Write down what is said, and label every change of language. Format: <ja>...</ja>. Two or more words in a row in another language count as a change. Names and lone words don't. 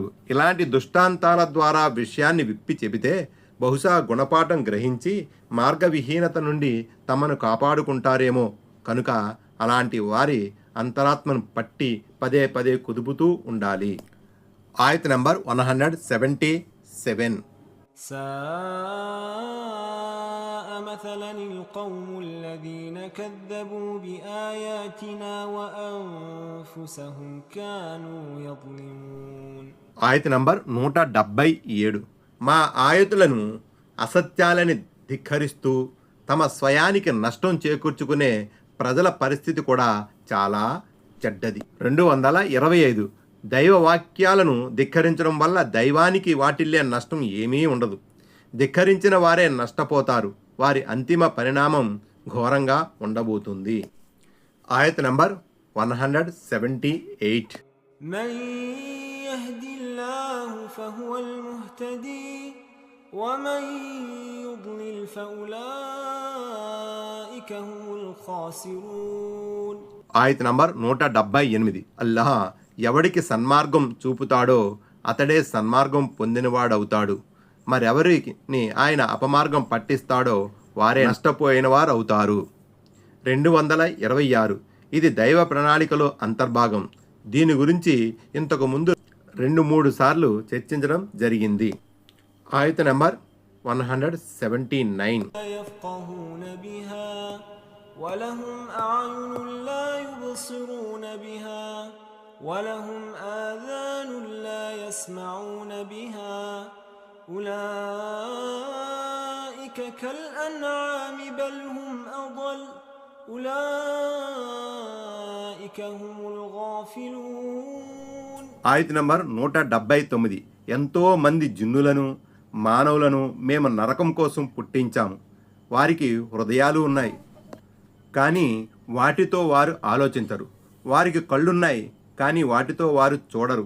<te>ఇలాంటి దృష్టాంతాల ద్వారా విషయాన్ని విప్పి చెబితే బహుశా గుణపాఠం గ్రహించి మార్గవిహీనత నుండి తమను కాపాడుకుంటారేమో. కనుక అలాంటి వారి అంతరాత్మను పట్టి పదే పదే కుదుపుతూ ఉండాలి. ఆయత నంబర్ 177.</te> <ar>ساء مثلا القوم الذين كذبوا بآياتنا وأنفسهم كانوا يظلمون.</ar> <te>ఆయత నంబర్ 177. మా ఆయతులను అసత్యాలని ధిక్కరిస్తూ తమ స్వయానికి నష్టం చేకూర్చుకునే ప్రజల పరిస్థితి కూడా చాలా చెడ్డది. 225. దైవ వాక్యాలను ధిక్కరించడం వల్ల దైవానికి వాటిల్లే నష్టం ఏమీ ఉండదు. ధిక్కరించిన వారే నష్టపోతారు. వారి అంతిమ పరిణామం ఘోరంగా ఉండబోతుంది. ఆయత నంబర్ 178.</te> <ar>من يهد الله فهو المهتدي ومن يضلل فأولئك هم الخاسرون.</ar> <te>ఆయత నంబర్ 178. అల్లాహ్ ఎవడికి సన్మార్గం చూపుతాడో అతడే సన్మార్గం పొందినవాడవుతాడు. మరెవరిని ఆయన అపమార్గం పట్టిస్తాడో వారే నష్టపోయిన వారు అవుతారు. 226. ఇది దైవ ప్రణాళికలో అంతర్భాగం. దీని గురించి ఇంతకు ముందు 2-3 సార్లు చర్చించడం జరిగింది. ఆయత నంబర్ 179.</te> <ar>يفقهون بها ولهم أعين لا يبصرون بها ولهم آذان لا يسمعون بها أولئك كالأنعام بل هم أضل أولئك هم الغافلون.</ar> <te>ఆయత నంబర్ 179. ఎంతో మంది జిన్నులను మానవులను మేము నరకం కోసం పుట్టించాము. వారికి హృదయాలు ఉన్నాయి, కానీ వాటితో వారు ఆలోచించరు. వారికి కళ్ళున్నాయి, కానీ వాటితో వారు చూడరు.</te>